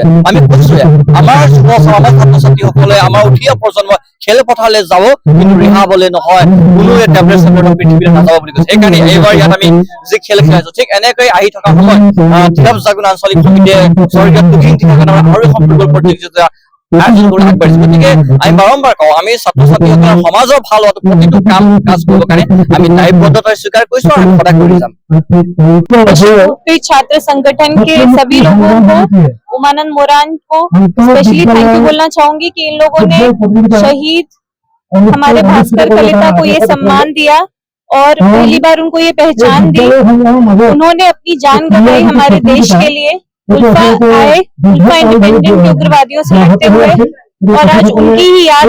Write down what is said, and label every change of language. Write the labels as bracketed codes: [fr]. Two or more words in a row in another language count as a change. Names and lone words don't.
[as] আমি কৈছোৱে আমাৰ যুৱ আমাৰ ছাত্ৰ ছাত্ৰীসকলে আমাৰ উঠি অহা প্ৰজন্ম খেল পথাৰলৈ যাব কিন্তু ৰিহাবলৈ নহয় কোনো টেবলেট চেবলেটৰ পৃথিৱীলৈ নাযাব বুলি কৈছে সেইকাৰণে এইবাৰ ইয়াত আমি যি খেল খেলাইছো ঠিক এনেকৈ আহি থকা সময়ত দিৰাপ জাগুন আঞ্চলিক সমিতিয়ে স্বৰ্গীয় তুহিন ঠিকাদাৰ আৰু এখন ফুটবল প্ৰতিযোগিতা আয়োজন কৰি আগবাঢ়িছে গতিকে আমি বাৰম্বাৰ কওঁ আমি ছাত্ৰ ছাত্ৰীসকলৰ সমাজৰ ভাল হোৱাটো প্ৰতিটো কাম কাজ কৰিবৰ কাৰণে আমি দায়বদ্ধতা স্বীকাৰ কৰিছো আৰু সদায় কৰি যাম [hi] छात्र संगठन के सभी लोगों को उमानंद मोरान को [en] specially thank you [hi] बोलना चाहूंगी कि इन लोगों ने शहीद हमारे भास्कर कलिता को ये सम्मान दिया और पहली बार उनको ये पहचान दी उन्होंने अपनी जान गंवाई हमारे देश के लिए उल्फा इंडिपेंडेंट उग्रवादियों से लड़ते हुए और आज उनकी ही याद